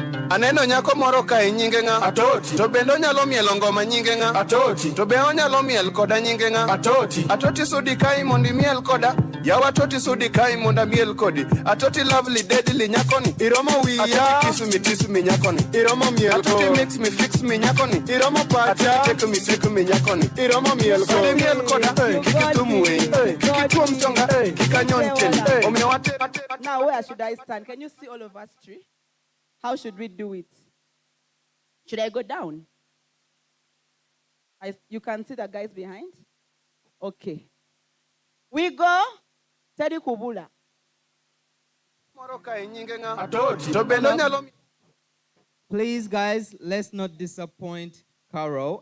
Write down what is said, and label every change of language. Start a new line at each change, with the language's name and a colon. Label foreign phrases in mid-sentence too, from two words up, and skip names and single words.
Luo (Kenya and Tanzania): Aneno nyako moro kae nyinge ng'a? Atoti. To bende onyalo mielo ngoma nyinge ng'a? Atoti. To be onyalo miel koda nyinge ng'a? Atoti. Atoti sudi kai mondi miel koda. Yawa atoti sudi kai monda miel kodi. Atoti
English: lovely deadly
Luo (Kenya and Tanzania): nyakoni. Iromo wiya. Atoti
English: kiss me
Luo (Kenya and Tanzania): nyakoni. Iromo miel ko. Atoti
English: mix me fix me
Luo (Kenya and Tanzania): nyakoni. Iromo pacha. Atoti
English: take me
Luo (Kenya and Tanzania): nyakoni. Iromo miel ko. Sudi miel koda. Kiki tumwe. Kiki tuom chonga. Kika nyonchen. Omiyo wate.
English: Now, where should I stand? Can you see all of us three? How should we do it? Should I go down? You can see the guys behind? Okay. We go. Teddy Kubula. Please, guys, let's not disappoint Carol.